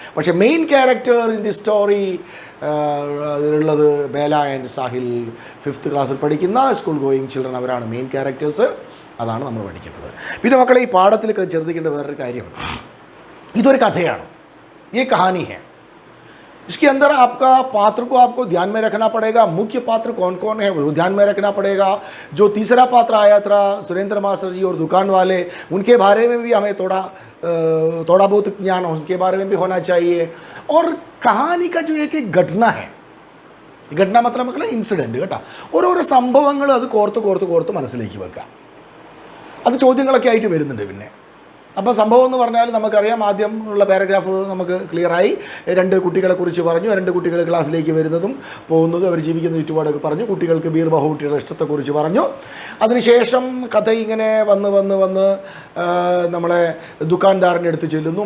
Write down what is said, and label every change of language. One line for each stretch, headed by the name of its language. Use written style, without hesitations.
Malayalam: പക്ഷേ
English: main character in the story
Malayalam: അതിലുള്ളത് Bela and Sahil, 5th ക്ലാസ്സിൽ പഠിക്കുന്ന
English: School going children.
Malayalam: അവരാണ് മെയിൻ ക്യാരക്ടേഴ്സ്. അതാണ് നമ്മൾ പഠിക്കേണ്ടത്. പിന്നെ മക്കളെ ഈ പാഠത്തിൽ ശ്രദ്ധിക്കേണ്ട വേറൊരു കാര്യം, ഇതൊരു കഥയാണ്.
Hindi: ये कहानी है. इसके अंदर आपका पात्र को आपको ध्यान में रखना पड़ेगा. मुख्य पात्र कौन कौन है वो ध्यान में रखना पड़ेगा. जो तीसरा पात्र आया था सुरेंद्र मास्टर जी और दुकान वाले, उनके बारे में भी हमें थोड़ा बहुत ज्ञान उनके बारे में भी होना चाहिए. और कहानी का जो एक घटना है, घटना मतलब
Malayalam: ഇൻസിഡൻറ്റ് കേട്ടോ, ഓരോരോ സംഭവങ്ങൾ അത് കോർത്ത് മനസ്സിലേക്ക് വെക്കുക. അത് ചോദ്യങ്ങളൊക്കെ ആയിട്ട് വരുന്നുണ്ട്. പിന്നെ അപ്പോൾ സംഭവം എന്ന് പറഞ്ഞാൽ നമുക്കറിയാം, ആദ്യം ഉള്ള പാരഗ്രാഫ് നമുക്ക് ക്ലിയറായി. 2 കുട്ടികളെക്കുറിച്ച് പറഞ്ഞു. 2 കുട്ടികൾ ക്ലാസ്സിലേക്ക് വരുന്നതും പോകുന്നതും അവർ ജീവിക്കുന്ന ചുറ്റുപാടൊക്കെ പറഞ്ഞു. കുട്ടികൾക്ക് ബീർ ബഹുട്ടിയുടെ ഇഷ്ടത്തെക്കുറിച്ച് പറഞ്ഞു. അതിനുശേഷം കഥ ഇങ്ങനെ വന്ന് നമ്മളെ ദുക്കാൻദാറിൻ്റെ അടുത്ത് ചെല്ലുന്നു.